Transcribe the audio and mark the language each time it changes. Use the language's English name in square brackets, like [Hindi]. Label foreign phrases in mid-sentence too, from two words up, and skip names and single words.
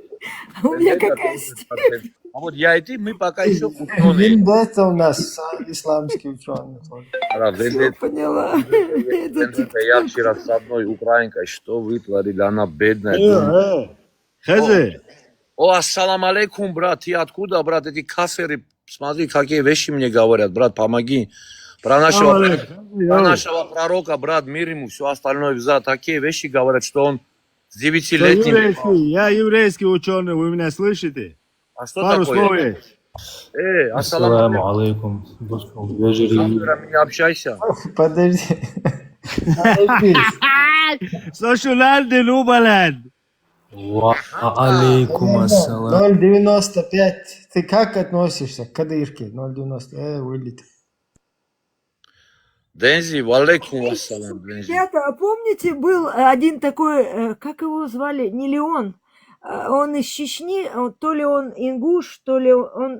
[Russian] У меня какая степень? А вот я и ты, мы пока еще ученые. Вендетта у нас исламский ученый. Все поняла. Я вчера с одной украинкой, что вытворили, она бедная. Хазе. О, [Arabic] السلام عليكم, [Russian] брат, ты откуда, брат, эти кафиры, смотри, какие вещи мне говорят, брат, помоги. Про нашего пророка, брат, мир ему, все остальное взад. Такие вещи говорят, что он с 9-летним... Я еврейский ученый, вы меня слышите? А что Пару такое? слов есть. [Arabic] Ассаламу алейкум. [Russian] Не общайся. Подожди. Сошуланды, Нубаланд. [Arabic] عليكم السلام. [Russian] 0,95. Ты как относишься к кадырке? 0,90. Вылет. [Arabic] Дензи, وعليكم السلام. [Russian] Ребята, а помните, был один такой, как его звали, не Леон? Он из Чечни, то ли он ингуш, то ли он...